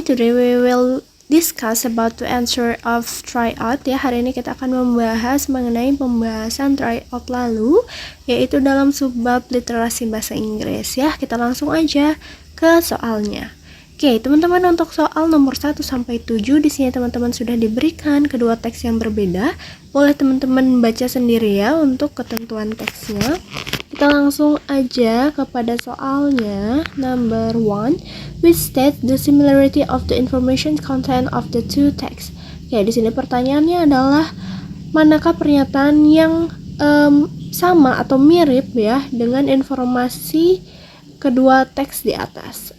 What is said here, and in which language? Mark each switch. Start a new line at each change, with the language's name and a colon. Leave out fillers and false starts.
English: Today we will discuss about to answer of tryout ya.
Indonesian: Hari ini kita akan membahas mengenai pembahasan tryout lalu, yaitu dalam subbab literasi bahasa Inggris ya. Kita langsung aja ke soalnya. Oke, teman-teman, untuk soal nomor 1 sampai 7 di sini teman-teman sudah diberikan kedua teks yang berbeda. Boleh teman-teman baca sendiri ya untuk ketentuan teksnya. Kita langsung aja kepada soalnya.
English: Number 1, which states the similarity of the information content of the two texts.
Indonesian: Oke, di sini pertanyaannya adalah manakah pernyataan yang sama atau mirip ya dengan informasi kedua teks di atas.